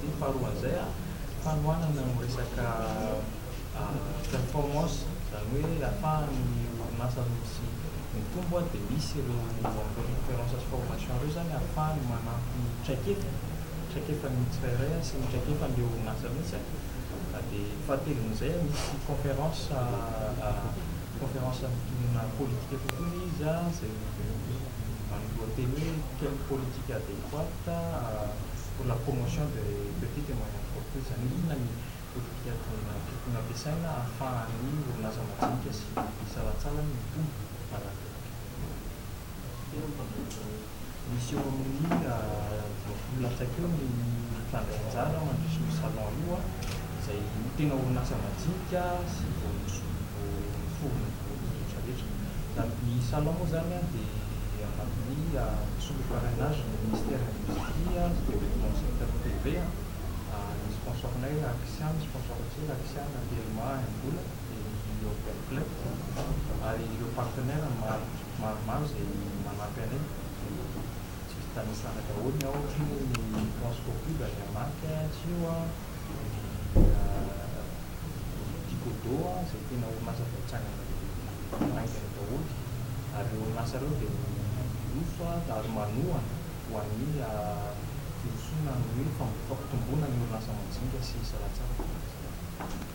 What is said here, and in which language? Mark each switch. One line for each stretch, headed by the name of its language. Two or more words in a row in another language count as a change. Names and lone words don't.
Malagasy: Faharoan'izay fanohanana amin'ny resaka performance, zany hoe ahafahan'ny orinasa misy mitombo dia misy ireo conférence sy formation ireo zany ahafahany manampy ny traikefan'ny tsirairay sy ny traikefan'ilay orinasa mihitsy. Dia fahatelon'izay misy conférence mitondrina politique kokoa izy izay lohateny hoe
French: quelle politique adéquate pour la promotion des petites et moyennes entreprises.
Malagasy: Zany inona ny politika tokony ampiasaina ahafahan'ny orinasa madinika sy salatsala mitombo araka. Misy eo amin'ny latsaky eo ny fandraisana mandrisy ny salon io izay tena orinasa madinika sy voaforona rehetrarehetra. Ny salon moa zany dia anatin'ny
French: sous le parrainage du ministère de l'Industrie, du développement du secteur privé,
Malagasy: ny sponsornay Axian, sponsoratier Axian, PMA, Mbola, et Openflex, ary ireo partenaire maromaro izay manampy anay. Tsy tanisana daholo ny ohatra ny transport pub any Amaky, Tio, Ticodo izay tena orinasa voatsangana aingana daholo, ary orinasa ireo dia miloso ary manohana ho an'ny filosoana ny fampitomboana ny orinasa madinika sy salatsala.